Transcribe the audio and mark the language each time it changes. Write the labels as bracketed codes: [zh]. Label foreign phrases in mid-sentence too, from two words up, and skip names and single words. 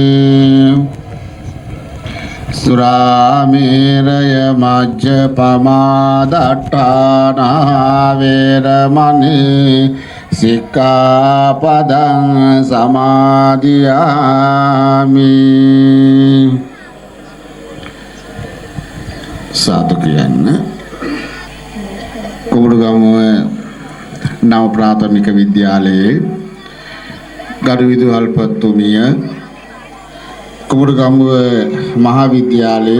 [pi] สุราเมรยมัจจปมาดัฏฐานาเวรมณีสิกขาปดังสมาธิยามิसाधु කියන්න [si] කුඹුරුගමුව නව ප්‍රාථමික විද්‍යාලයේ ගරු විදුහල්පතිතුමිය කුඹුරුගමුව මහා විද්‍යාලයේ